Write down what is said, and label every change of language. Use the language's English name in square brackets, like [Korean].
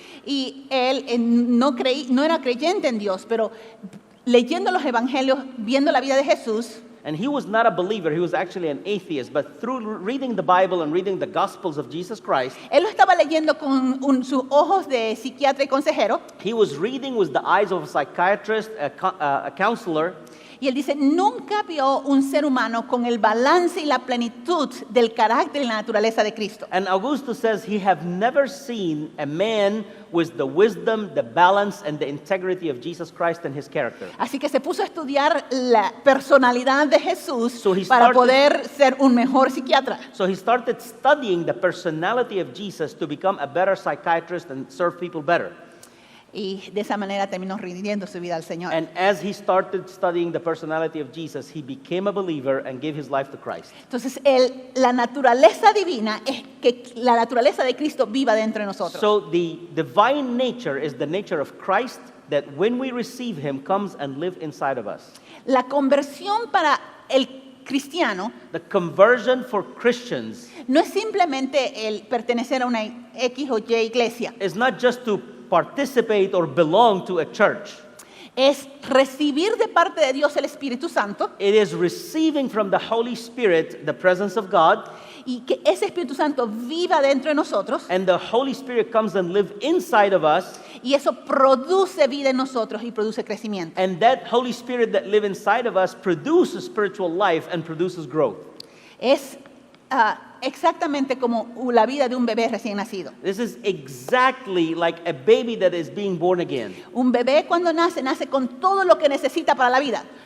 [Spanish] y él no era creyente en Dios, pero leyendo los evangelios, viendo la vida de Jesús, [English] And he was not a believer, he was actually an atheist. But through reading the Bible and reading the Gospels of Jesus Christ, [Spanish] él lo estaba leyendo con sus ojos de psiquiatra y consejero, [English] he was reading with the eyes of a psychiatrist, a counselor. [Spanish] y él dice, nunca vio un ser humano con el balance y la plenitud del carácter y la naturaleza de Cristo. [English] And Augusto says he have never seen a man with the wisdom, the balance, and the integrity of Jesus Christ and his character. [Spanish] Así que se puso a estudiar la personalidad de Jesús [English] So he [Spanish] para [English] started- [Spanish] poder ser un mejor psiquiatra. [English] So he started studying the personality of Jesus to become a better psychiatrist and serve people better. [Spanish] Y de esa manera terminó rindiendo su vida al Señor. [English] And as he started studying the personality of Jesus, he became a believer and gave his life to Christ. [Spanish] Entonces, la naturaleza divina es que la naturaleza de Cristo viva dentro de nosotros. [English] So the divine nature is the nature of Christ that when we receive him comes and live inside of us. [Spanish] La conversión para el cristiano [English] The conversion for Christians [Spanish] no es simplemente el pertenecer a una X o Y iglesia, [English] is not just to participate or belong to a church. [Spanish] es recibir de parte de Dios el Espíritu Santo [English] It is receiving from the Holy Spirit the presence of God, [Spanish] y que ese Espíritu Santo viva dentro de nosotros [English] and the Holy Spirit comes and live inside of us, [Spanish] y eso produce vida en nosotros y produce crecimiento. [English] and that Holy Spirit that live inside of us produces spiritual life and produces growth. [Spanish] Es exactamente como la vida de un bebé recién nacido. [English] This is exactly like a baby that is being born again. [Spanish] Un bebé cuando nace con todo lo que necesita para la vida.